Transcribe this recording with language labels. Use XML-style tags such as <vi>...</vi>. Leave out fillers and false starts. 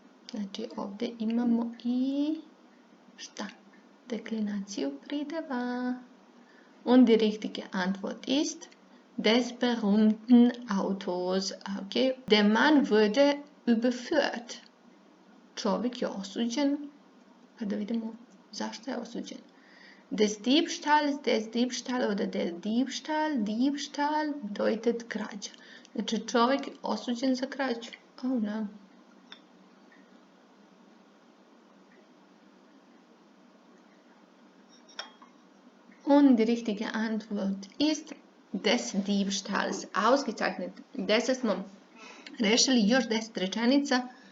<sr>Znači ovdje imamo i šta? Deklinaciju prideva.</sr> <de>Und die richtige Antwort ist des berühmten Autors. Okay. Der Mann wurde überführt.</de> <sr>Čovjek je osuđen. Pa da vidimo zašto je osuđen.</sr> <de>Des Diebstahls oder der Diebstahl bedeutet krađa.</de> <sr>Znači čovjek je osuđen za krađu.</sr> <en>Oh no.</en> <de>Und die richtige Antwort ist des Diebstahls. Ausgezeichnet.</de> <sr>10 smo rešili, još 10 rečenica.</sr>